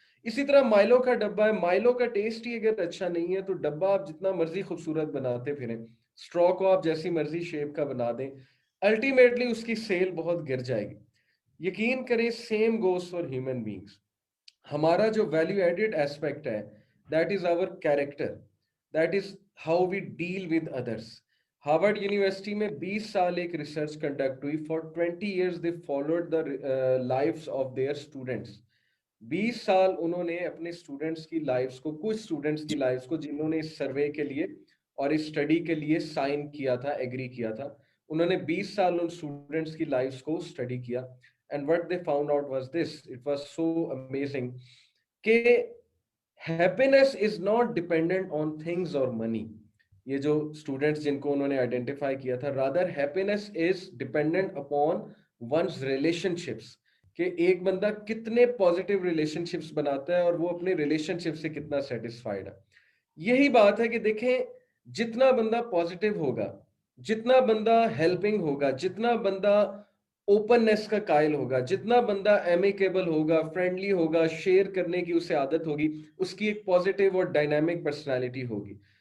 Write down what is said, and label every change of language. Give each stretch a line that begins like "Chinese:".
Urdu: اسی طرح مائلو کا ڈبہ ہے, مائلو کا ٹیسٹ ہی اگر اچھا نہیں ہے تو ڈبہ آپ جتنا مرضی خوبصورت بناتے پھریں, اسٹرا کو آپ جیسی مرضی شیپ کا بنا دیں, الٹیمیٹلی اس کی سیل بہت گر جائے گی. یقین کریں
English: Same goes for human beings. ہمارا جو value added aspect ہے that is our character, that is how we deal with others.
Urdu: Harvard university میں 20 سال ایک ریسرچ کنڈکٹ ہوئی.
English: For 20 years they followed the lives of their students.
Urdu: 20 سال انہوں نے اپنے اسٹوڈنٹس کی لائفز کو, کچھ اسٹوڈنٹس کی لائفز کو جنہوں نے اس سروے کے لیے اور اس اسٹڈی کے لیے سائن کیا تھا, ایگری کیا تھا, انہوں نے 20 سال ان اسٹوڈنٹس کی لائفز کو اسٹڈی کیا.
English: And what they found out was this, it was so amazing کہ happiness is not dependent on things or money.
Urdu: یہ جو اسٹوڈنٹس جن کو انہوں نے آئیڈینٹیفائی کیا تھا,
English: rather happiness is dependent upon one's relationships.
Urdu: کہ ایک بندہ کتنے پازیٹیو ریلیشن شپس بناتا ہے اور وہ اپنے ریلیشن شپ سے کتنا سیٹسفائیڈ ہے. یہی بات ہے کہ دیکھیں جتنا بندہ پازیٹیو ہوگا, جتنا بندہ ہیلپنگ ہوگا, جتنا بندہ اوپننس کا قائل ہوگا, جتنا بندہ ایمیکیبل ہوگا, فرینڈلی ہوگا, شیئر کرنے کی اسے عادت ہوگی, اس کی ایک پازیٹیو اور ڈائنامک پرسنالٹی ہوگی.